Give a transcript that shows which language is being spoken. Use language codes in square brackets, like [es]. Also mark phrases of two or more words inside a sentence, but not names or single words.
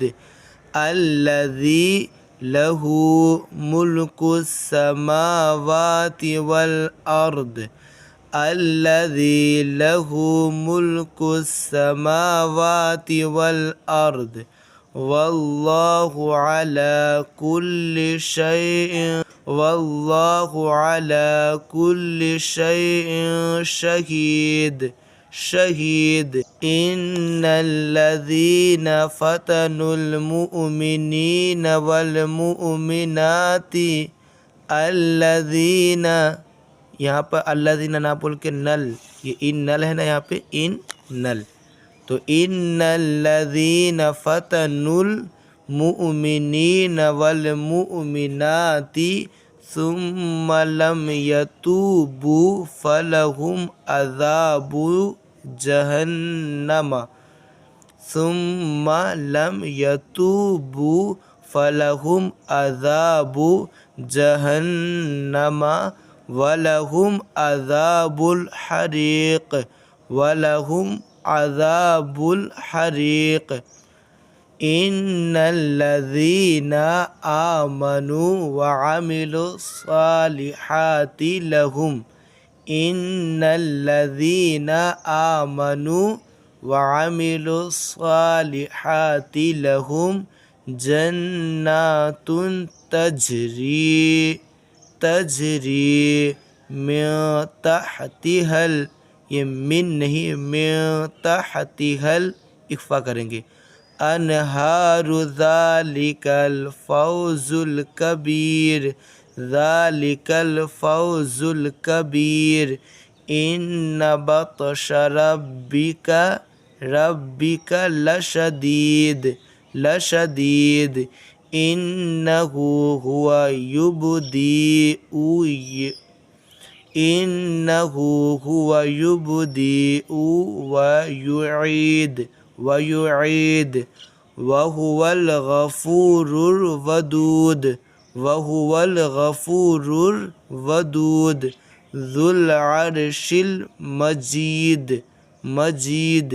[ar] الذي له ملك السماوات والأرض، الذي له ملك السماوات والأرض. والله على كل شيء، والله على كل شيء شهيد، شهيد. إن الذين فتنوا المؤمنين والمؤمنات، الذين, [ur] یہاں پر الذینا نا بول کے نل، یہ [ar] إن نل [ur] ہے نا، یہاں پے [ar] إن نل. تو إن الذين فتنوا المؤمنين والمؤمنات ثم لم يتوبوا فلهم عذاب جهنم، ثم لم يتوبوا فلهم عذاب جهنم ولهم عذاب الحريق، ولهم عذاب الحريق. إن الذين آمنوا وعملوا الصالحات لهم، إن الذين آمنوا وعملوا الصالحات لهم جنات تجري، تجري من تحتها, [ur] یہ من نہیں [ar] من تحتها [ur] اخفا کریں گے. [ar] الأنهار ذلك الفوز الكبير، ذلك الفوز الكبير. إن بطش ربك، ربك لشديد، لشديد. إنه هو يبدئ، إنه هو يبدئ ويعيد، ويعيد. وهو الغفور الودود، وهو الغفور الودود. ذو العرش المجيد، المجيد.